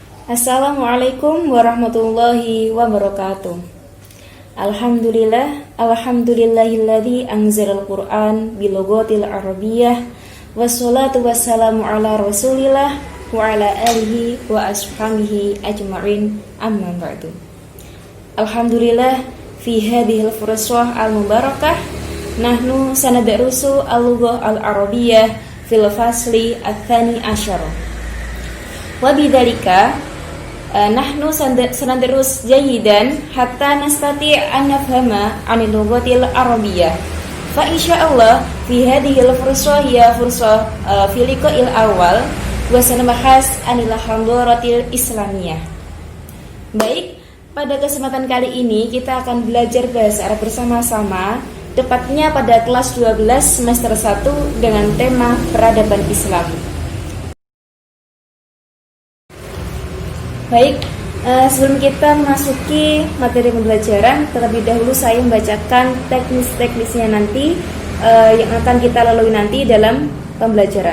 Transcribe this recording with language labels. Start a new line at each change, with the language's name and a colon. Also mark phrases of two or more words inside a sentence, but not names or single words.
Arabic: السلام عليكم ورحمة الله وبركاته. الحمد لله الذي أنزل القرآن باللغة العربية والصلاة والسلام على رسول الله وعلى آله وأصحابه أجمعين أما بعد. الحمد لله في هذه الفرصة المباركة نحن سندرس اللغة العربية في الفصل الثاني عشر. وبذلك نحن سندرس جيدا حتى نستطيع أن نفهم عن اللغة العربية. فإن شاء الله في هذه الفرصة يا فرصة في اللقاء الأول وسنبحث عن الحضارة الإسلامية.
Indonesian: Baik, pada kesempatan kali ini kita akan belajar bahasa Arab bersama-sama, tepatnya pada kelas 12 semester 1 dengan tema peradaban Islam. Baik, sebelum kita memasuki materi pembelajaran, terlebih dahulu saya membacakan teknis-teknisnya nanti yang akan kita lalui nanti dalam pembelajaran.